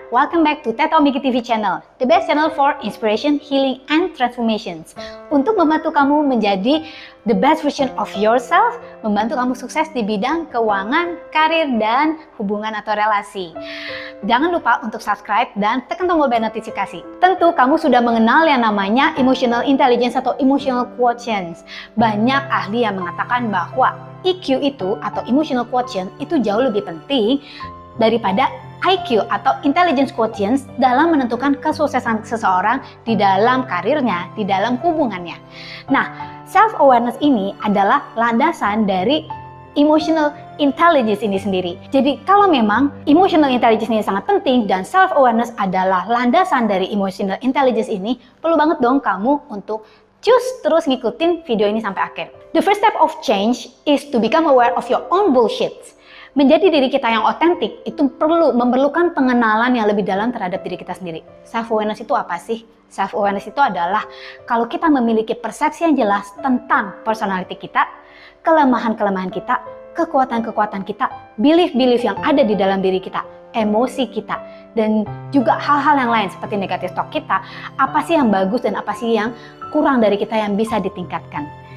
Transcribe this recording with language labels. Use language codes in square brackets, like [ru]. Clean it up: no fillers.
[en] Welcome back to Teto Miki TV channel, the best channel for inspiration, healing, and transformations. [id] Untuk membantu kamu menjadi [en] the best version of yourself, [id] membantu kamu sukses di bidang keuangan, karir, dan hubungan atau relasi. Jangan lupa untuk subscribe dan tekan tombol bell notifikasi. Tentu kamu sudah mengenal yang namanya emotional intelligence atau emotional quotient. Banyak ahli yang mengatakan bahwa EQ itu atau emotional quotient itu jauh lebih penting daripada IQ atau intelligence quotient dalam menentukan kesuksesan seseorang di dalam karirnya, di dalam hubungannya. Nah, self-awareness ini adalah landasan dari emotional intelligence ini sendiri. Jadi kalau memang emotional intelligence ini sangat penting dan self-awareness adalah landasan dari emotional intelligence ini, perlu banget dong kamu untuk terus ngikutin video ini sampai akhir. [en] The first step of change is to become aware of your own bullshit. [id] Menjadi diri kita yang otentik itu memerlukan pengenalan yang lebih dalam terhadap diri kita sendiri. Self-awareness itu apa sih? Self-awareness itu adalah kalau kita memiliki persepsi yang jelas tentang personality kita, kelemahan-kelemahan kita, kekuatan-kekuatan kita, belief-belief yang ada di dalam diri kita, emosi kita, dan juga hal-hal yang lain seperti negative talk kita, apa sih yang bagus dan apa sih yang kurang dari kita yang bisa ditingkatkan.